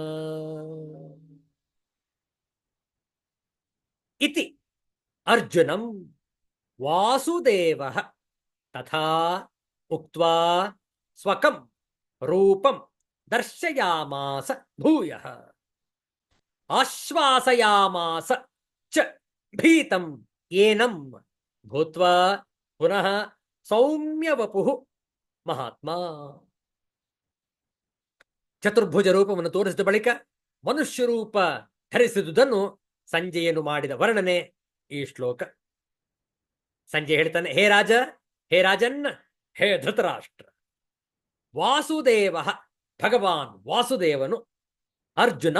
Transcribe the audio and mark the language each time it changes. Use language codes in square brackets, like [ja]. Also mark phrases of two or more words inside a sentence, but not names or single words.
[sa] इति अर्जुनं वासुदेवः तथा उक्त्वा स्वकं रूपं दर्शयामास भूयः आश्वासयामास च भीतं एनं भूत्वा पुनः सौम्य वपुः महात्मा. [kn] ಚತುರ್ಭುಜ ರೂಪವನ್ನು ತೋರಿಸಿದ ಬಳಿಕ ಮನುಷ್ಯ ರೂಪ ಧರಿಸಿದುದನ್ನು ಸಂಜಯನು ಮಾಡಿದ ವರ್ಣನೆ ಈ ಶ್ಲೋಕ. ಸಂಜಯ್ ಹೇಳ್ತಾನೆ, ಹೇ ರಾಜ, ಹೇ ರಾಜನ್, ಹೇ ಧೃತರಾಷ್ಟ್ರ, ವಾಸುದೇವ ಭಗವಾನ್ ವಾಸುದೇವನು ಅರ್ಜುನಂ